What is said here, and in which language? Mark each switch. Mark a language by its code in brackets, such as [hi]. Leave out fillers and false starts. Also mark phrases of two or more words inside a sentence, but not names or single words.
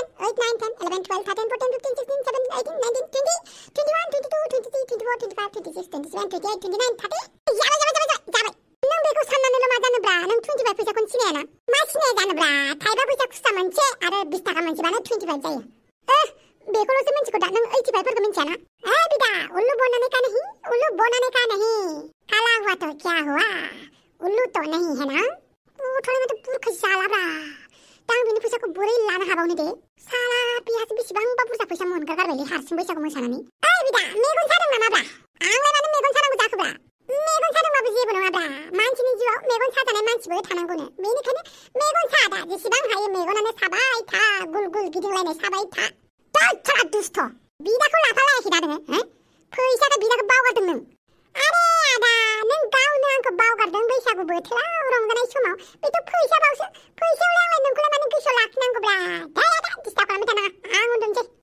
[brx] 8 9 10 11 12 13 14 15 16 17 18 19 20 21 22 23 24 25 26 27 28 29 30 जाबाय नों बेखौ साननानैल' मा जानोब्रा नों 25 फैसाखौनो सिनायाना मा सिनाया जानोब्रा थाइबा फैसा खुस्रा मोनसे आरो 20 थाखा मोनसेबानो 25 जायो बेखौल'सो मिन्थिगौ दा नों 85 फोरखौ मिन्थियाना बिदा [hi] उल्लू बनाने का नहीं काला हुआ तो क्या हुआ उल्लू तो नहीं है [brx] ना [hi] थोड़ा मतलब [brx] बुरखा जालाब्रा दा आं बिनि फैसाखौ बोरै लानो हाबावनो दे साला बिहासो बेसेबांबा बुरजा फैसा मोनगारगारबायलै हारसिं बैसागु मोसानानै बिदा मेगन सादों नामाब्रा आंलाय मानो मेगन सानांगौ जाखोब्रा मेगन सादोंबाबो जेबो नङाब्रा मानसिनि जिउआव मेगन साजानाय मानसिबो थानांगौनो बेनिखायनो मेगन सादा जेसेबां हायो मेगनानो साबाय था गुल गुल गिदिंलायनाय साबाय था थोरा दुस्थ' बिदाखौ लाफालायाखै दा नोङो फैसाखौ बिदाखौ बावगारदों नों आरे आदा नों गावनो आंखौ बावगारदों बैसागु बोथोराव रंजानाय समाव बेथ' फैसाबावसो फैसायावलाय आंलाय नोंखौलाय मानो गोसोआव लाखिनांगौब्रा दा डिस्टार्ब खालामबाय थानाङा आं उन्दुनोसै